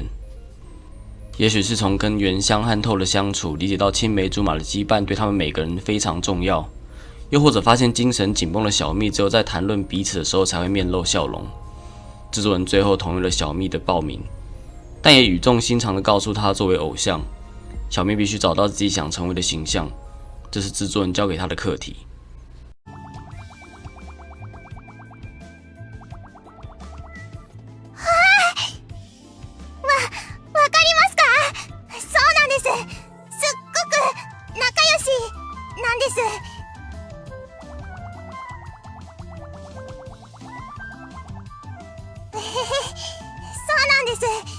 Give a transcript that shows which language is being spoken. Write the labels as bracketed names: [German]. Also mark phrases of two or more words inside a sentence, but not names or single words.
[Chinese] 也许是从跟原乡和透的相处理解到青梅竹马的羁绊对他们每个人非常重要，又或者发现精神紧绷的小蜜只有在谈论彼此的时候才会面露笑容，制作人最后同意了小蜜的报名，但也语重心长地告诉她，作为偶像，小蜜必须找到自己想成为的形象，这是制作人交给她的课题。 [Japanese] わかりますか？そうなんです。すっごく仲良しなんです。そうなんです。